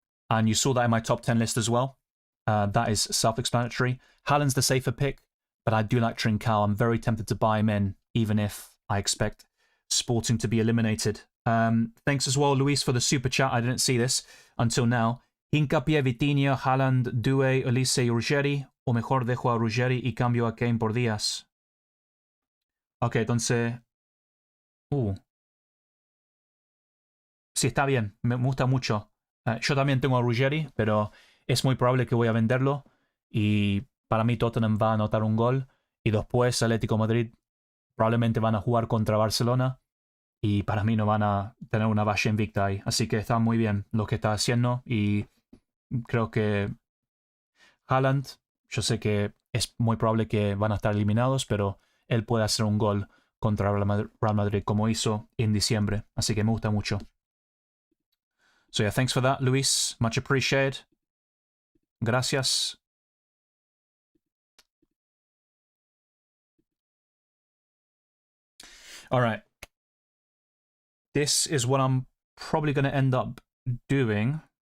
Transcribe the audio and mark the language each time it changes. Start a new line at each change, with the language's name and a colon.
English: And you saw that in my top 10 list as well. That is self-explanatory. Haaland's the safer pick, but I do like Trincao. I'm very tempted to buy him in, even if I expect Sporting to be eliminated. Thanks as well, Luis, for the super chat. I didn't see this until now.
Spanish: Hincapié, Vitinha, Haaland, Due, Elise y Ruggeri. O mejor dejo a Ruggeri y cambio a Kane por Díaz. Ok, entonces... Sí, está bien. Me gusta mucho. Yo también tengo a Ruggeri, pero es muy probable que voy a venderlo. Y para mí Tottenham va a anotar un gol. Y después Atlético Madrid probablemente van a jugar contra Barcelona. Y para mí no van a tener una valla invicta ahí. Así que está muy bien lo que está haciendo. Y creo que Haaland, yo sé que es muy probable que van a estar eliminados, pero él puede hacer un gol contra Real Madrid como hizo en diciembre. Así que me gusta mucho.
English: So yeah, thanks for that, Luis. Much appreciated.
Spanish: Gracias.
English: All right. This is what I'm probably going to end up doing.